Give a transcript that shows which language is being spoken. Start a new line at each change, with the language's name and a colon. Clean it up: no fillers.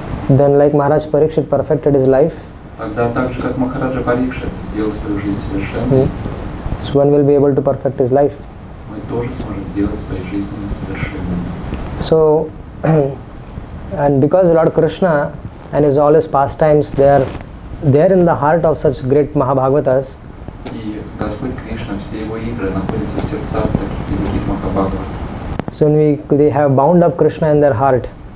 English: then like Maharaj Parikshit perfected his life,
Russian: тогда так же, как Махараджа Парикшит сделал свою жизнь совершенной,
English: so one will be able to perfect his life.
Russian: мы тоже сможем сделать свои жизни совершенными.
English: So, and because Lord Krishna and his all his pastimes, they are in the heart of such great Mahabhagavatas.
Russian: И Господь Кришна, все его игры находятся в сердцах таких великих Махабхагават.
English: So when they have bound up Krishna in their heart.